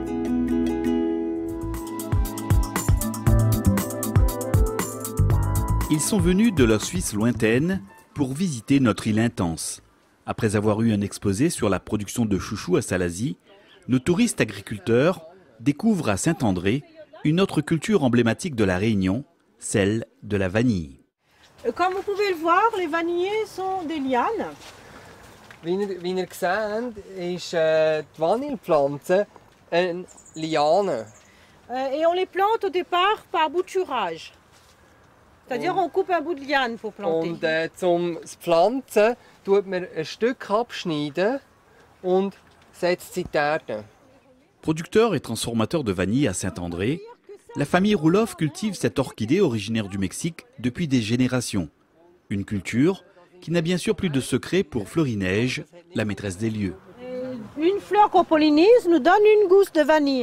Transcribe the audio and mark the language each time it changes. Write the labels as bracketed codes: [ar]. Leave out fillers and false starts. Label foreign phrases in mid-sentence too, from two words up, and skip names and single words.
[fr] Ils sont venus de leur Suisse lointaine pour visiter notre île intense. Après avoir eu un exposé sur la production de chouchous à Salazie, nos touristes agriculteurs découvrent à Saint-André une autre culture emblématique de la Réunion, celle de la vanille. Comme vous pouvez le voir, les vanillés sont des lianes. [de] Wie ihr seht, ist die Vanillepflanze eine Liane. [fr] Et on les plante au départ par bouturage. C'est-à-dire on coupe un bout de liane pour planter. [de] Und zum Pflanzen tut man ein Stück abschneiden und setzt sie in die Erde. [fr] Producteur et transformateur de vanille à Saint-André, la famille Rouloff cultive cette orchidée originaire du Mexique depuis des générations. Une culture qui n'a bien sûr plus de secret pour Florineige, la maîtresse des lieux. Une fleur qu'on pollinise nous donne une gousse de vanille.